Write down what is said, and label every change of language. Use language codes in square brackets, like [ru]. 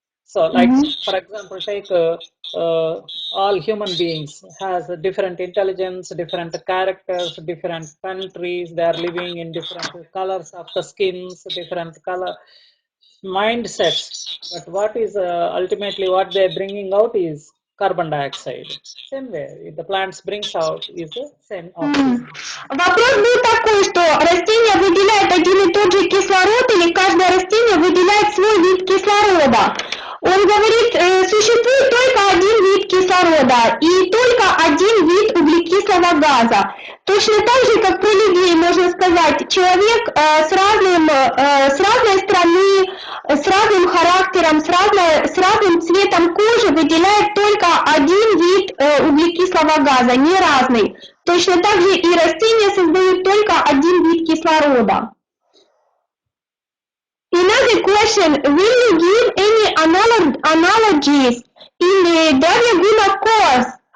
[en] So, like for example, take all human beings has a different intelligence, different characters, different countries. They are living in different colors of the skins, different color mindsets. But what is ultimately what they are bringing out is carbon dioxide. Same way, if the plants brings out is the same oxygen. [ru] Вопрос был такой, что растение выделяет один и тот же кислород, или каждое растение выделяет свой вид кислорода. Он говорит, существует только один вид кислорода и только один вид углекислого газа. Точно так же, как про людей можно сказать, человек с разной страны, с разным характером, с разным цветом кожи выделяет только один вид углекислого газа, не разный. Точно так же и растения создают только один вид кислорода. [en] Another question, will you give any analogies in the Davyaguna course?